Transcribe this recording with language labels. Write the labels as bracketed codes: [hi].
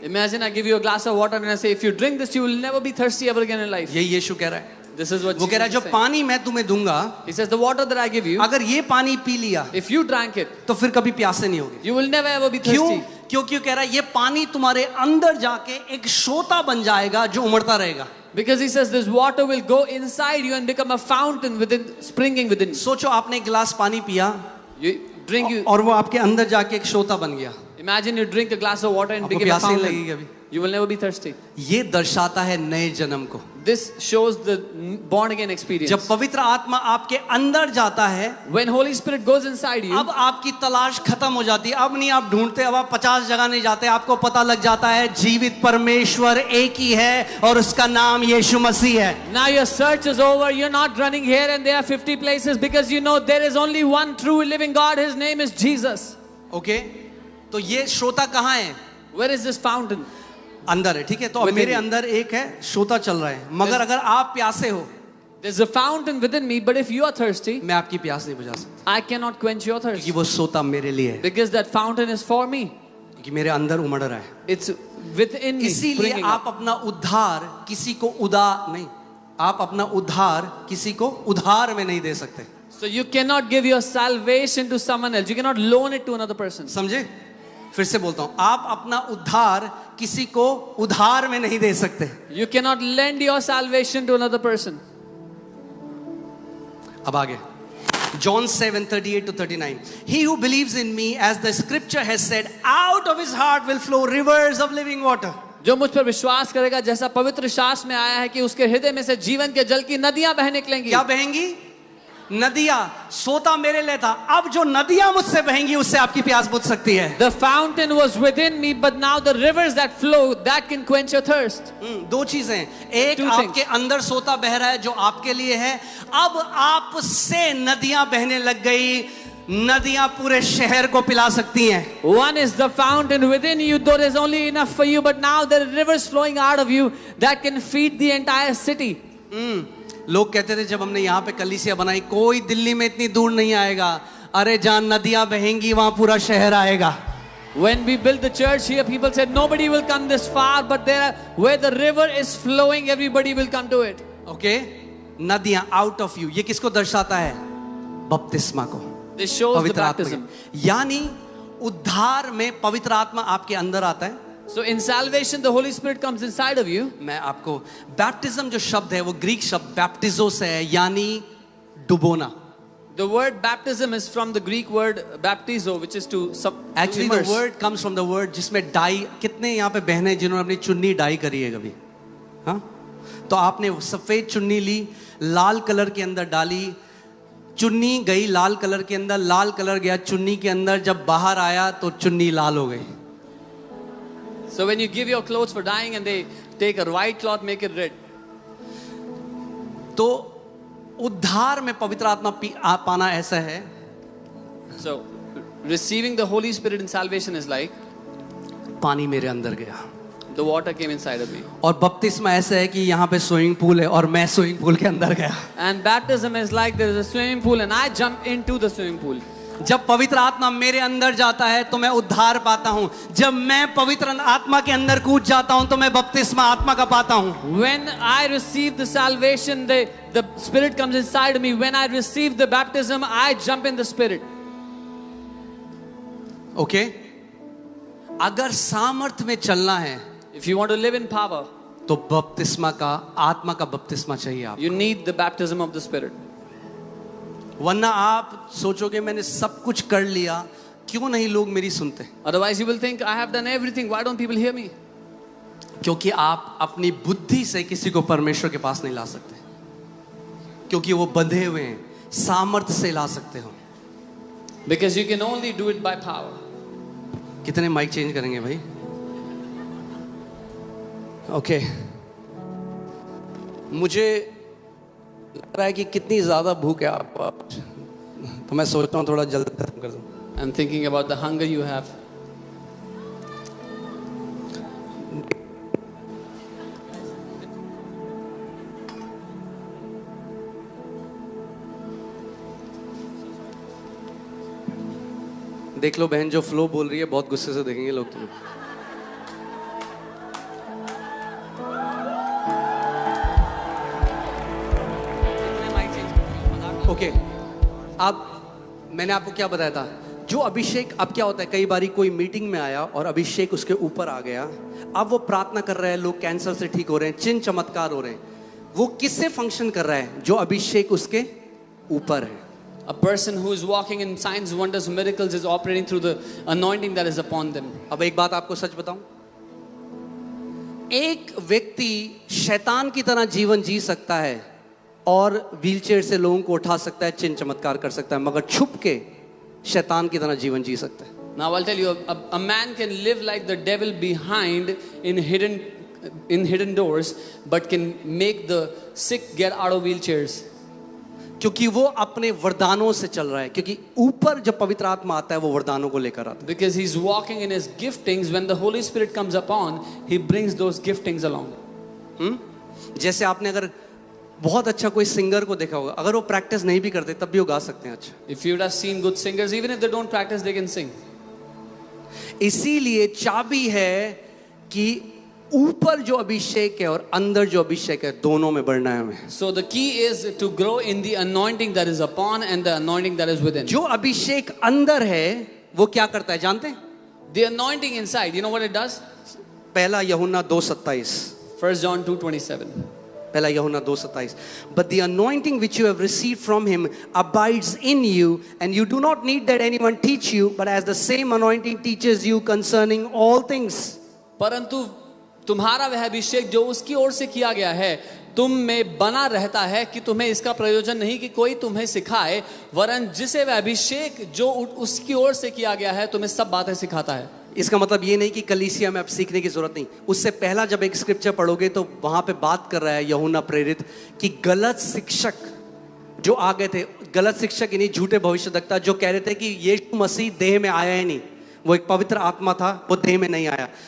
[en] Imagine I give you a glass of water and I say if you drink this you will never be thirsty ever again in life. [hi] यही यीशु कह रहा है. [en] This is what [hi] वो कह रहा है जो [en] Jesus is saying. [hi] पानी मैं तुम्हें दूंगा, [en] He says the water that I give you, [hi] अगर ये पानी पी लिया [en] if you drank it, [hi] तो फिर कभी प्यासे नहीं होगी. [en] you will never ever be [hi] क्यों? [en] thirsty. [hi] क्योंकि कह रहा है ये पानी तुम्हारे अंदर जाके एक सोता बन जाएगा जो उमड़ता रहेगा. [en] Because he says this water will go inside you and become a fountain within, springing within. [hi] सोचो आपने एक गिलास पानी पिया [en] You drink you. [hi] और वो आपके अंदर जाके एक सोता बन गया. [en] Imagine you drink a glass of water and [hi] आपको [en] become a [hi] प्यास नहीं लगेगी [en] fountain. [hi] कभी. [en] You will never be thirsty. [hi] ये दर्शाता है नए जन्म को. [en] This shows the born again experience. [hi] जब पवित्र आत्मा आपके अंदर जाता है [en] When Holy Spirit goes inside you, [hi] अब आपकी तलाश खत्म हो जाती है. अब नहीं आप ढूंढते, अब आप 50 जगह नहीं जाते. आपको पता लग जाता है जीवित परमेश्वर एक ही है और उसका नाम यीशु मसीह है. [en] now your search is over. You're not running here and there 50 places because you know there is only one true living God. His name is Jesus. [hi] Okay तो ये श्रोता कहाँ है? [en] Where is this fountain? [hi] अंदर है. ठीक है तो अब [en] Within [hi] मेरे [en] you. [hi] अंदर एक है श्रोता चल रहा है, मगर अगर आप प्यासे हो [en] There's a fountain within me, but if you are thirsty, [hi] मैं आपकी प्यास नहीं बुझा सकता [en] I cannot quench your thirst [hi] क्योंकि वो सोता मेरे लिए है, [en] because that fountain is for me. [hi] क्योंकि मेरे अंदर उमड़ रहा है. [en] It's within me. [hi] इसीलिए [en] springing [hi] आप [en] up. [hi] अपना उद्धार किसी को आप अपना उद्धार किसी को उधार में नहीं दे सकते. [en] So you cannot give your salvation to someone else. You cannot loan it to another person. [hi] समझे? फिर से बोलता हूं, आप अपना उद्धार किसी को उधार में नहीं दे सकते. [en] You cannot lend your salvation to another person. [hi] अब आगे [en] John 7:38-39 He who believes in me, as the scripture has said, out of his heart will flow rivers of living water. [hi] जो मुझ पर विश्वास करेगा, जैसा पवित्र शास्त्र में आया है कि उसके हृदय में से जीवन के जल की नदियां बह निकलेंगी. क्या बहेंगी? नदियां. सोता मेरे लिए था, अब जो नदियां मुझसे बहेंगी उससे आपकी प्यास बुझ सकती है. [en] The fountain was within me, but now the rivers that flow, that can quench your thirst. [hi] दो चीजें. एक [en] Two [hi] आपके [en] things. [hi] अंदर सोता बह रहा है जो आपके लिए है. अब आपसे नदियां बहने लग गई. नदियां पूरे शहर को पिला सकती हैं. [en] One is the fountain within you, though there's only enough for you, but now there are rivers flowing out of you that can feed the entire city. [hi] लोग कहते थे जब हमने यहाँ पे कलीसिया बनाई, कोई दिल्ली में इतनी दूर नहीं आएगा. अरे जहाँ नदियां बहेंगी वहां पूरा शहर आएगा. [en] When we built the church here, people said nobody will come this far, but there, where the river is flowing, everybody will come to it. [hi] Okay नदियां [en] Out of you. [hi] ये किसको दर्शाता है? बपतिस्मा को, [en] This shows the [hi] पवित्र आत्मा [en] baptism. [hi] के. यानी उद्धार में पवित्र आत्मा आपके अंदर आता है. [en] So in salvation, the Holy Spirit comes inside of you. [hi] मैं आपको बैप्टिज्म जो शब्द है वो ग्रीक शब्द बैप्टिजो से है, यानी डुबोना. [en] The word baptism is from the Greek word baptizo, which is to actually the immerse. Word comes from the word [hi] जिसमें डाई. कितने यहाँ पे बहने जिन्होंने अपनी चुन्नी डाई करी है कभी? हाँ तो आपने सफेद चुन्नी ली, लाल कलर के अंदर डाली, चुन्नी गई लाल कलर के अंदर, लाल कलर गया चुन्नी के अंदर, जब बाहर आया तो चुन्नी लाल हो गई. [en] So when you give your clothes for dyeing and they take a white cloth, make it red. [hi] तो उद्धार में पवित्र आत्मा पाना ऐसा है. [en] So receiving the Holy Spirit in salvation is like [hi] पानी मेरे अंदर गया. [en] the water came inside of me. [hi] और बपतिस्मा ऐसा है कि यहाँ पे स्विमिंग पूल है और मैं स्विमिंग पूल के अंदर गया. [en] And baptism is like there is a swimming pool and I jump into the swimming pool. [hi] जब पवित्र आत्मा मेरे अंदर जाता है तो मैं उद्धार पाता हूं. जब मैं पवित्र आत्मा के अंदर कूद जाता हूं तो मैं बपतिस्मा आत्मा का पाता हूं. [en] When I receive the salvation, the Spirit comes inside of me. When I receive the baptism, I jump in the Spirit. [hi] Okay? अगर सामर्थ में चलना है [en] If you want to live in power, [hi] तो बपतिस्मा का, आत्मा का बपतिस्मा चाहिए आप, [en] you need the baptism of the Spirit. [hi] वरना आप सोचोगे मैंने सब कुछ कर लिया, क्यों नहीं लोग मेरी सुनते? [en] Otherwise, you will think, I have done everything. Why don't people hear me? [hi] क्योंकि आप अपनी बुद्धि से किसी को परमेश्वर के पास नहीं ला सकते, क्योंकि वो बंधे हुए हैं। सामर्थ से ला सकते हो। [en] Because you can only do it by power. [hi] कितने माइक चेंज करेंगे भाई? ओके, मुझे लग रहा है कि कितनी ज्यादा भूख है आपको, तो मैं सोचता हूँ थोड़ा जल्दी खत्म कर दूं। [en] I'm thinking about the hunger you have. [hi] देख लो बहन, जो फ्लो बोल रही है बहुत गुस्से से देखेंगे लोग तुम्हें। ओके, अब मैंने आपको क्या बताया था, जो अभिषेक, अब क्या होता है, कई बारी कोई मीटिंग में आया और अभिषेक उसके ऊपर आ गया, अब वो प्रार्थना कर रहा है, लोग कैंसर से ठीक हो रहे हैं, चिन्ह चमत्कार हो रहे हैं, वो किससे फंक्शन कर रहा है? जो अभिषेक उसके ऊपर है। [en] A person who is walking in signs, wonders, miracles is operating through the anointing that is upon them. [hi] अब एक बात आपको सच बताऊं, एक व्यक्ति शैतान की तरह जीवन जी सकता है और व्हीलचेयर से लोगों को उठा सकता है, चिन्ह चमत्कार कर सकता है, मगर छुप के शैतान की तरह जीवन जी सकता है। [en] Now I'll tell you, a man can live like the devil behind in hidden doors, but can make the sick get out of wheelchairs. [hi] क्योंकि वो अपने वरदानों से चल रहा है, क्योंकि ऊपर जब पवित्र आत्मा आता है वो वरदानों को लेकर आता है। [en] Because he's walking in his giftings. When the Holy Spirit comes upon, he brings those giftings along. [hi] जैसे आपने अगर बहुत अच्छा कोई सिंगर को देखा होगा, अगर वो प्रैक्टिस नहीं भी करते तब भी वो गा सकते हैं अच्छा। [en] If you would have seen good singers, even if they don't practice, they can sing. [hi] इसीलिए चाबी है कि ऊपर जो अभिषेक है और अंदर जो अभिषेक है, दोनों में बढ़ना है हमें। [en] So the key is to grow in the anointing that is upon and the anointing that is within. [hi] जो अभिषेक अंदर है वो क्या करता है जानते हैं? [en] The anointing inside, you know what it does? [hi] पहला यूहन्ना 2:27, [en] 1 John 2:27. पहला यूहन्ना 2:27, but the anointing which you have received from him abides in you, and you do not need that anyone teach you, but as the same anointing teaches you concerning all things. [hi] परंतु तुम्हारा वह अभिषेक जो उसकी ओर से किया गया है तुम में बना रहता है कि तुम्हें इसका प्रयोजन नहीं कि कोई तुम्हें सिखाए, वरन जिसे वह अभिषेक जो उसकी ओर से किया गया है तुम्हें सब बातें सिखाता है। इसका मतलब ये नहीं कि कलीसिया में अब सीखने की जरूरत नहीं। उससे पहला जब एक स्क्रिप्चर पढ़ोगे तो वहां पे बात कर रहा है यूहन्ना प्रेरित कि गलत शिक्षक जो आ गए थे, गलत शिक्षक यानी झूठे भविष्यवक्ता जो कह रहे थे कि यीशु मसीह देह में आया ही नहीं, वो एक पवित्र आत्मा था, वो देह में नहीं आया।